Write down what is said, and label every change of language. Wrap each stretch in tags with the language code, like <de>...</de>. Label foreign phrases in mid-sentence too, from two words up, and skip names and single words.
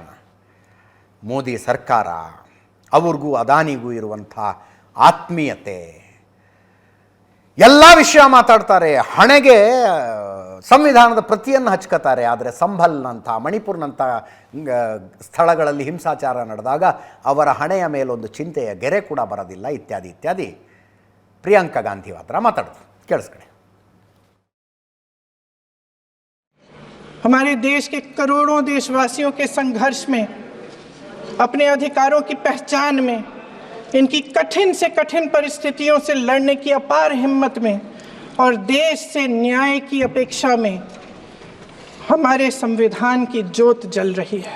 <kn>ಮೋದಿ ಸರ್ಕಾರ, ಅವ್ರಿಗೂ ಅದಾನಿಗೂ ಇರುವಂಥ ಆತ್ಮೀಯತೆ, ಎಲ್ಲ ವಿಷಯ ಮಾತಾಡ್ತಾರೆ. ಹಣೆಗೆ ಸಂವಿಧಾನದ ಪ್ರತಿಯನ್ನು ಹಚ್ಕೋತಾರೆ. ಆದರೆ ಸಂಭಲ್ನಂಥ, ಮಣಿಪುರ್ನಂಥ ಸ್ಥಳಗಳಲ್ಲಿ ಹಿಂಸಾಚಾರ ನಡೆದಾಗ ಅವರ ಹಣೆಯ ಮೇಲೊಂದು ಚಿಂತೆಯ ಗೆರೆ ಕೂಡ ಬರೋದಿಲ್ಲ, ಇತ್ಯಾದಿ ಇತ್ಯಾದಿ. ಪ್ರಿಯಾಂಕಾ ಗಾಂಧಿ ವಾದ್ರಾ ಮಾತಾಡಿದ್ರು. ಕೇಳಿಸ್ಕೊಳ್ಳಿ.</kn> <hi>हमारे देश के करोड़ों देशवासियों के संघर्ष में, अपने अधिकारों की पहचान में, इनकी कठिन से कठिन परिस्थितियों से लड़ने की अपार हिम्मत में और देश से न्याय की अपेक्षा में हमारे संविधान की ज्योत जल रही है।</hi>